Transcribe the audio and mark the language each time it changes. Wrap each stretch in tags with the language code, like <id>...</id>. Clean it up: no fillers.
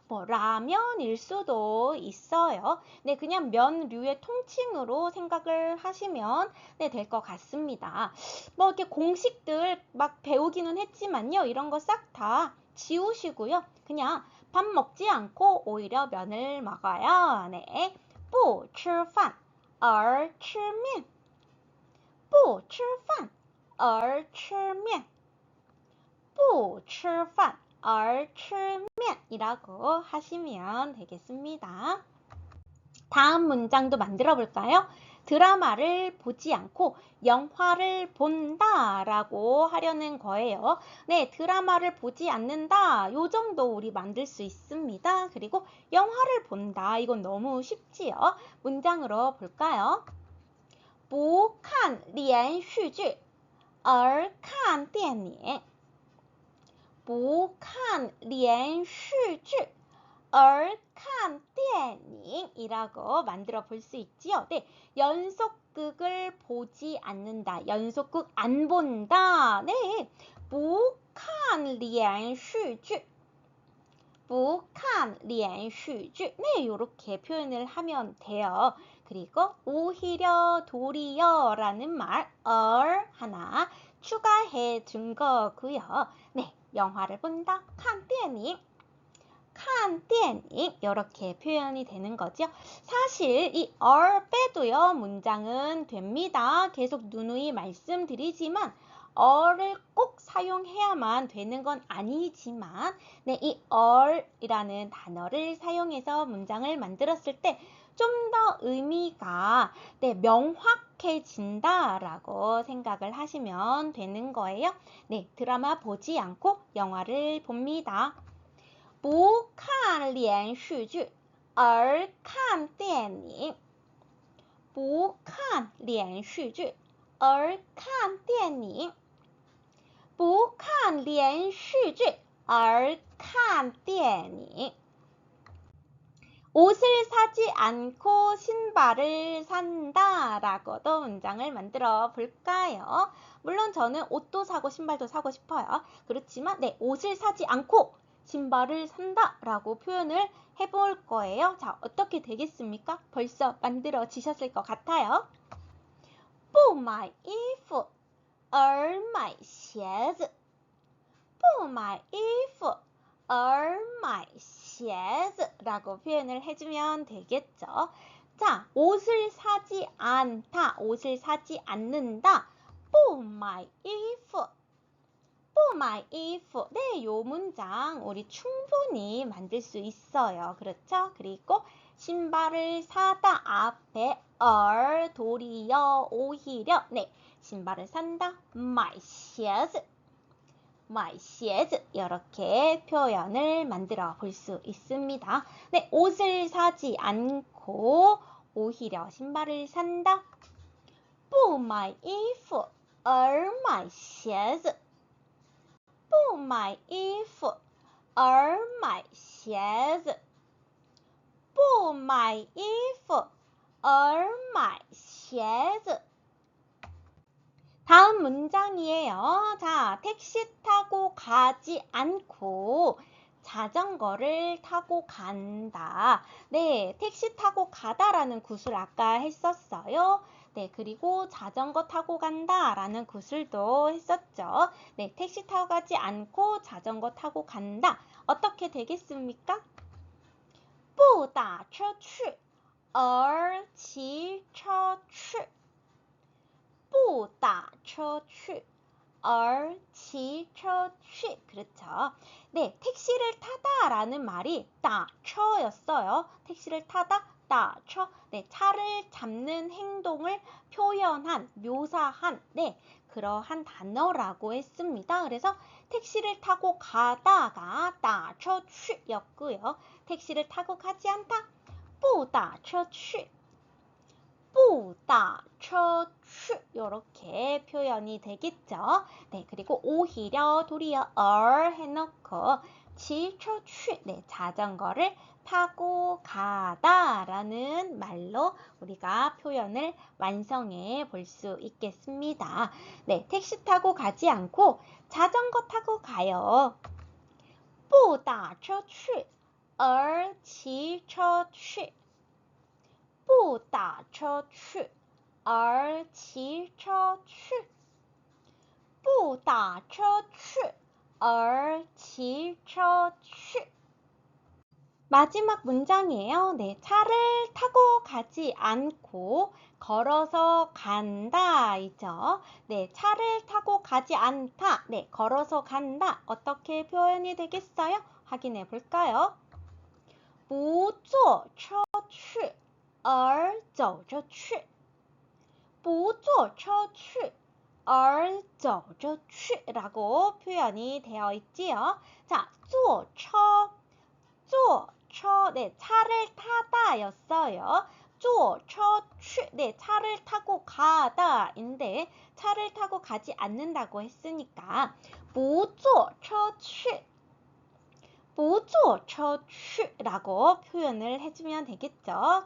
<ko>뭐 라면일 수도 있어요. 네, 그냥 면류의 통칭으로 생각을 하시면 네, 될 것 같습니다. 뭐 이렇게 공식들 막 배우기는 했지만요. 이런 거 싹 다 지우시고요. 그냥 밥 먹지 않고 오히려 면을 먹어요. 네.</ko> <zh>不吃饭而吃面不吃饭而吃面不吃饭而吃面</zh> <ko>이라고 하시면 되겠습니다. 다음 문장도 만들어 볼까요? 드라마를 보지 않고 영화를 본다 라고 하려는 거예요. 네, 드라마를 보지 않는다. 요 정도 우리 만들 수 있습니다. 그리고 영화를 본다. 이건 너무 쉽지요. 문장으로 볼까요?</ko> <zh>不看连续剧而看电影不看连续剧而看电影</zh> <ko>이라고 만들어 볼 수 있지요. 네, 연속극을 보지 않는다. 연속극 안 본다. 네,</ko> <zh>不看连续剧不看连续剧</zh> <ko>네, 이렇게 표현을 하면 돼요. 그리고 오히려 도리어 라는 말 하나 추가해 준 거고요. 네, 영화를 본다.</ko> <zh>看电影看电影</zh> <ko>이렇게 표현이 되는 거죠. 사실 이 er 빼도요 문장은 됩니다. 계속 누누이 말씀드리지만 er를 꼭 사용해야만 되는 건 아니지만 네, 이 er이라는 단어를 사용해서 문장을 만들었을 때 좀 더 의미가 네, 명확해진다라고 생각을 하시면 되는 거예요. 네, 드라마 보지 않고 영화를 봅니다.</ko> <zh>不看连续剧而看电影不看连续剧而看电影不看连续剧而看电影</zh> <ko>옷을 사지 않고 신발을 산다 라고도 문장을 만들어 볼까요? 물론 저는 옷도 사고 신발도 사고 싶어요. 그렇지만 네, 옷을 사지 않고 신발을 산다 라고 표현을 해볼 거예요. 자, 어떻게 되겠습니까? 벌써 만들어지셨을 것 같아요.</ko> <zh>不买衣服而买鞋子不买衣服而买鞋子</zh> <ko>라고 표현을 해주면 되겠죠. 자, 옷을 사지 않다, 옷을 사지 않는다.</ko> <zh>不买衣服不买衣服</zh> <ko>네, 요 문장 우리 충분히 만들 수 있어요. 그렇죠? 그리고 신발을 사다 앞에 도리어, 오히려 네, 신발을 산다.</ko> <zh>买鞋子买鞋子</zh> <ko>이렇게 표현을 만들어 볼 수 있습니다. 네, 옷을 사지 않고 오히려 신발을 산다.</ko> <zh>不买衣服而买鞋子不买衣服而买鞋子不买衣服而买鞋子</zh> <ko>다음 문장이에요. 자, 택시 타고 가지 않고 자전거를 타고 간다. 네, 택시 타고 가다라는 구술 아까 했었어요. 네, 그리고 자전거 타고 간다라는 구술도 했었죠. 네, 택시 타고 가지 않고 자전거 타고 간다. 어떻게 되겠습니까?</ko> <zh>不打车去而骑车去不打车去而骑车去</zh> <ko>그렇죠. 네, 택시를 타다라는 말이 打车였어요. 택시를 타다, 打车. 네, 차를 잡는 행동을 표현한, 묘사한, 네, 그러한 단어라고 했습니다. 그래서 택시를 타고 가다가 打车去였고요. 택시를 타고 가지 않다,</ko> <zh>不打车去不打车去</zh> <ko>이렇게 표현이 되겠죠. 네, 그리고 오히려 도리어 해놓고</ko> <zh>骑车去</zh> <ko>네, 자전거를 타고 가다라는 말로 우리가 표현을 완성해 볼 수 있겠습니다. 네, 택시 타고 가지 않고 자전거 타고 가요.</ko> <zh>不打车去而骑车去不打车去而骑车去不打车去而骑车去</zh> <ko>마지막 문장이에요. 네, 차를 타고 가지 않고 걸어서 간다 이죠. 네, 차를 타고 가지 않다. 네, 걸어서 간다. 어떻게 표현이 되겠어요? 확인해 볼까요?</ko> <zh>不坐车去而走着去不坐车去而走着去</zh> <ko>라고 표현이 되어 있지요. 자, 坐车, 네, 차를 타다 였어요. 坐车去, 네, 차를 타고 가다인데 차를 타고 가지 않는다고 했으니까</ko> <zh>不坐车去不坐车去</zh> <ko>라고 표현을 해주면 되겠죠.</ko>